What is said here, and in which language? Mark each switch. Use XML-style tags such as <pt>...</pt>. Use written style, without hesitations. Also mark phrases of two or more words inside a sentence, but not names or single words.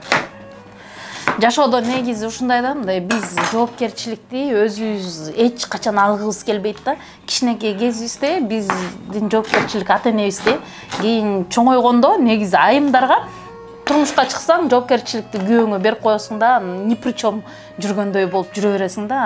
<ky>Жашоодо негизи ушундай да, биз жоопкерчиликти өзүбүз эч качан алгыбыз келбейт да. Кичинекей кезибизде биздин жоопкерчилик ата-энебизде кийин чоңойгондо негизи айымдарга турмушка чыксаң жоопкерчиликти күйөөңө берип коесуң да,</ky> <ru>ни при чем</ru> <ky>жүргөндөй болуп жүрө бересиң да.</ky>